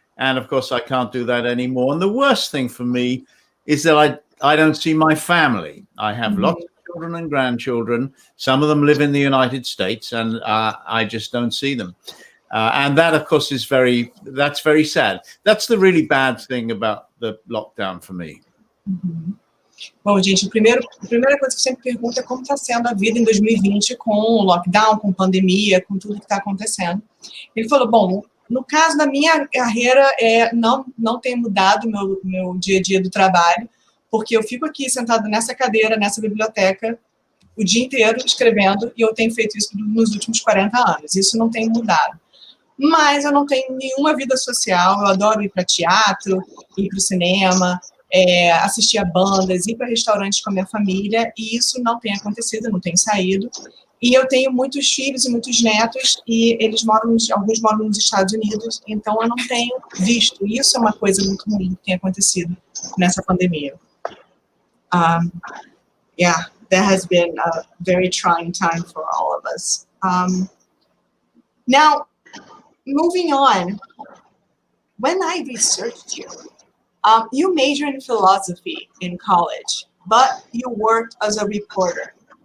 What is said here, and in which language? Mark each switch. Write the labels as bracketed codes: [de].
[en] And of course, I can't do that anymore. And the worst thing for me is that I don't see my family. I have lots of children and grandchildren. Some of them live in the United States, and I just don't see them. And that, of course, that's very sad. That's the really bad thing about the lockdown for me. [pt] Bom, gente, a primeira coisa que eu sempre pergunto é como está sendo a vida em 2020 com o lockdown, com pandemia, com tudo que está acontecendo. Ele falou, bom, no caso da minha carreira, não tem mudado meu dia a dia do trabalho, porque eu fico aqui sentado nessa cadeira, nessa biblioteca, o dia inteiro escrevendo, e eu tenho feito isso nos últimos 40 anos. Isso não tem mudado. Mas eu não tenho nenhuma vida social, eu adoro ir para teatro, ir para o cinema, assistir a bandas, ir para restaurantes com a minha família, e isso não tem acontecido, eu não tenho saído. E eu tenho muitos filhos e muitos netos, e alguns moram nos Estados Unidos, então eu não tenho visto. Isso é uma coisa muito ruim que tem acontecido nessa pandemia. [en] Yeah, that has been a very trying time for all of us. Now, moving on, when I researched you, you majored in philosophy in college, but you worked as a reporter.